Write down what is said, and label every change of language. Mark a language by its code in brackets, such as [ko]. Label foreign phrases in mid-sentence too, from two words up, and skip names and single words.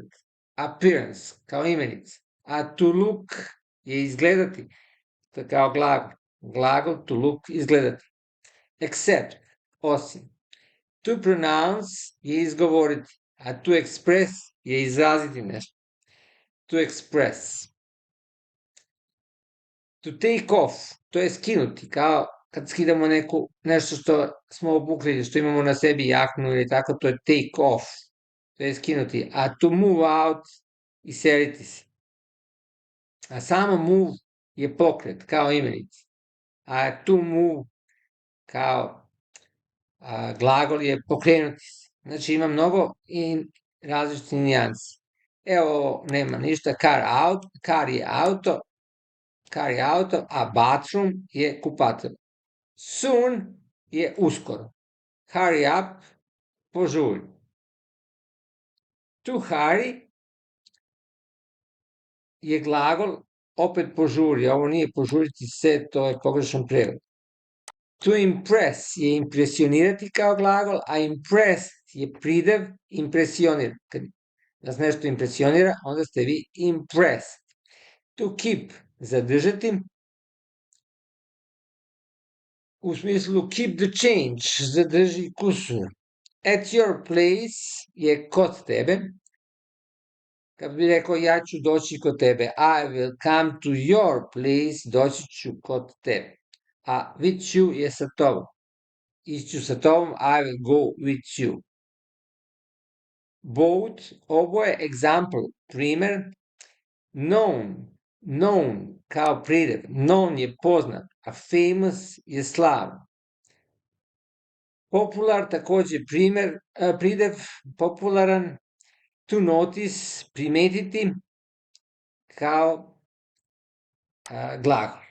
[sr] Appearance, kao imenica. A [en] to look [sr] je izgledati, to je kao glagol. Glagol [en] to look, [sr] izgledati. Except, osim. [en] To pronounce [sr] je izgovoriti, a [en] to express [sr] je izraziti nešto. [en] To express. To take off, [sr] to je skinuti, kao kad skidamo nešto što smo obukli, što imamo na sebi jaknu ili tako, to je [en] take off, [sr] to je skinuti. [en] A to move out, [sr] iseliti se. A samo move je pokret, kao imenica. A [en] to move, [sr] kao glagol je pokrenuti se. Znači ima mnogo i različitih nijansi. Evo, nema ništa, car je auto, a bathroom je kupatel. Soon je uskoro. [en] Hurry up, [sr] požuri. [en] To hurry [sr] je glagol, opet požuri. Ovo nije požuriti se, to je pogrešan prevod. [en] To impress [sr] je impresionirati kao glagol, a impressed je pridev impresionira. Kad vas nešto impresionira, onda ste vi impressed. [en] To keep, [sr] zadržati, u smislu [en] keep the change, [sr] zadrži kusur. [en] At your place [sr] je kod tebe. Kad bi rekao ja ću doći kod tebe, [en] I will come to your place, [sr] doći ću kod tebe. A [en] with you [sr] je sa tobom. Iću sa tobom, [en] I will go with you. [sr] Both, oboje, example, primer. Known kao pridev. Known je poznat, a famous je slavan. Popular, takođe pridev, popularan. [en] To notice, [sr] primetiti, kao glagol.